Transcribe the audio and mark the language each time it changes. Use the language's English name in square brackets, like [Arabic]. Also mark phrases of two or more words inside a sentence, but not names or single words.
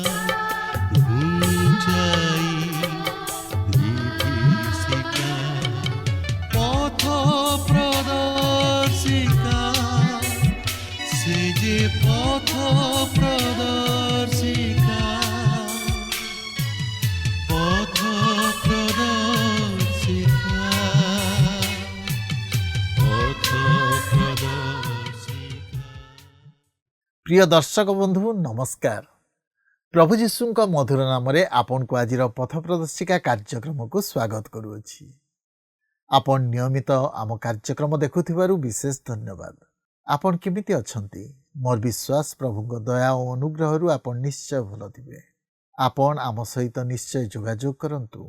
[Odia] ଘୁଞ୍ଚାଇ ବିଭୀଷିକା ପଥ ପ୍ରଦର୍ଶିକା, ସେ ଯେ ପଥ ପ୍ରଦର୍ଶିକା, ପଥ ପ୍ରଦର୍ଶିକା, ପଥ ପ୍ରଦର୍ଶିକା। ପ୍ରିୟ ଦର୍ଶକ ବନ୍ଧୁ ନମସ୍କାର। ପ୍ରଭୁ ଯୀଶୁଙ୍କ ମଧୁର ନାମରେ ଆପଣଙ୍କୁ ଆଜିର ପଥ ପ୍ରଦର୍ଶିକା କାର୍ଯ୍ୟକ୍ରମକୁ ସ୍ୱାଗତ କରୁଅଛି। ଆପଣ ନିୟମିତ ଆମ କାର୍ଯ୍ୟକ୍ରମ ଦେଖୁଥିବାରୁ ବିଶେଷ ଧନ୍ୟବାଦ। ଆପଣ କେମିତି ଅଛନ୍ତି? ମୋର ବିଶ୍ୱାସ ପ୍ରଭୁଙ୍କ ଦୟା ଓ ଅନୁଗ୍ରହରୁ ଆପଣ ନିଶ୍ଚୟ ଭଲ ଥିବେ। ଆପଣ ଆମ ସହିତ ନିଶ୍ଚୟ ଯୋଗାଯୋଗ କରନ୍ତୁ।